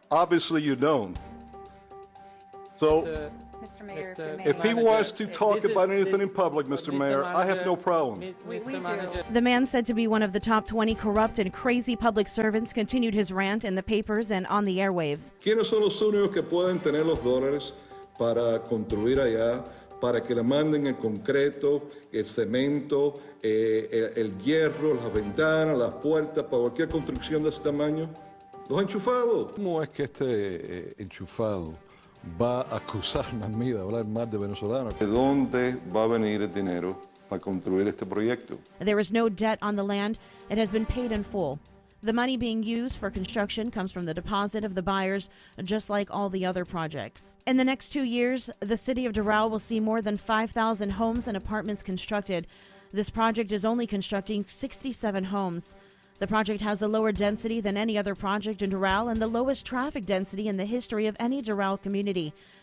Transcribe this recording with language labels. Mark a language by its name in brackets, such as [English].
[English] Obviously you don't. So, Mr. Mayor, if he wants to talk about anything in public, Mr. Mayor, I have no problem. we do. The man, said to be one of the top 20 corrupt and crazy public servants, continued his rant in the papers and on the airwaves. [Spanish] ¿Quiénes son los únicos que pueden tener los dólares para construir allá, para que le manden el concreto, el cemento, el hierro, las ventanas, las puertas, para cualquier construcción de ese tamaño? Los enchufados. ¿Cómo es que este enchufado va a acusarme a mí de hablar más de venezolanos? ¿De dónde va a venir el dinero para construir este proyecto? [English] There is no debt on the land. It has been paid in full. The money being used for construction comes from the deposit of the buyers, just like all the other projects. In the next 2 years, the city of Doral will see more than 5,000 homes and apartments constructed. This project is only constructing 67 homes. The project has a lower density than any other project in Doral and the lowest traffic density in the history of any Doral community.